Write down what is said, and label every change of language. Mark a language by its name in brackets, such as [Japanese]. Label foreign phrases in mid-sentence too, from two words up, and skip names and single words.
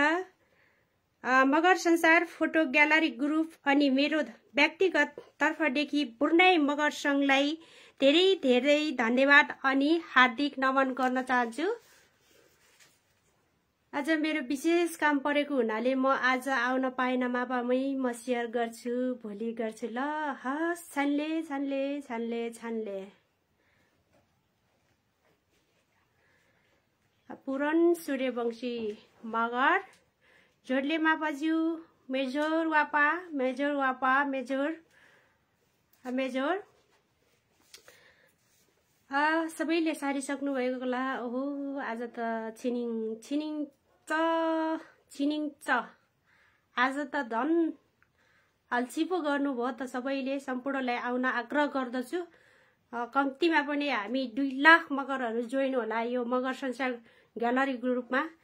[Nepali] मगर संसार फोटो ग्यालरी ग्रुप अनि मेरो व्यक्तिगत तर्फदेखि बुर्नाई मगर संघलाई धेरै धेरै धन्यवाद अनि हार्दिक नमन गर्न चाहन्छु। आज मेरो विशेष काम परेको हुनाले म आज आउन पाएन मापामै म सेयर गर्छु, भोलि गर्छु ल। हस् छान्ले छान्ले छान्ले छान्ले। पुरन सूर्यवंशी मगर झोर्ले मापाज्यू मेजोर वापा मेजोर वापा मेजोर मेजोर। सबैले सारिसक्नु भएको होला। ओहो आज त छिनिङ छिनिङ छिनिङ आज त धन अल्छी पो गर्नुभयो त सबैले। सम्पूर्णलाई आउन आग्रह गर्दछु। कम्तीमा पनि हामी 2 लाख मगरहरू जोइन होला यो मगर संसार ग्यालरी ग्रुपमा।